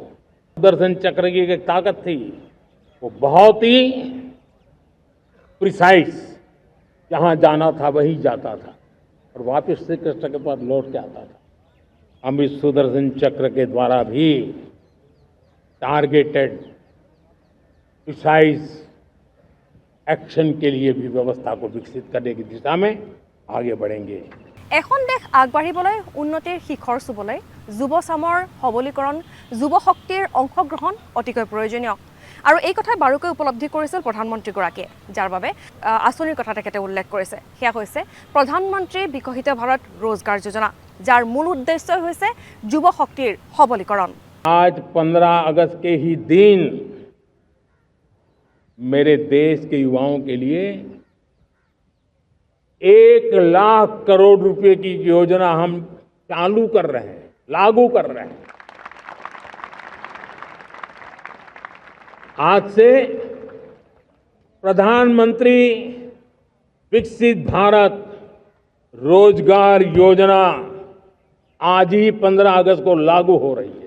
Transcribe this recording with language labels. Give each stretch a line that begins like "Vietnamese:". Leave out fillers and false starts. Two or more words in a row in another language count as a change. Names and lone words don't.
Hindi: सुदर्शन चक्र की एक ताकत थी, वो बहुत ही प्रिसाइज, जहां जाना था वहीं जाता था और वापस श्री कृष्ण के पास लौट के आता था। हम इस सुदर्शन चक्र के द्वारा भी
English: targeted precise action
Hindi: के लिए भी व्यवस्था को विकसित करने की दिशा में आगे बढ़ेंगे।
Assamese: এখন দেশ আগবাঢ়িবলৈ, উন্নতিৰ শিখৰ চুবলৈ যুৱচামৰ সবলীকৰণ, যুৱশক্তিৰ অংশগ্ৰহণ অতিকৈ প্ৰয়োজনীয়। আৰু এই কথা বাৰুকৈ উপলব্ধি কৰিছিল প্ৰধানমন্ত্ৰীগৰাকীয়ে, যাৰ বাবে আঁচনিৰ কথা তেখেতে উল্লেখ কৰিছে। সেয়া হৈছে প্ৰধানমন্ত্ৰী বিকশিত ভাৰত ৰোজগাৰ যোজনা, যাৰ মূল উদ্দেশ্যই হৈছে যুৱশক্তিৰ সবলীকৰণ।
Hindi: आज 15 अगस्त के ही दिन मेरे देश के युवाओं के लिए 1 लाख करोड़ रुपए की योजना हम चालू कर रहे हैं, लागू कर रहे हैं। आज से प्रधानमंत्री विकसित भारत रोजगार योजना आज ही 15 अगस्त को लागू हो रही है।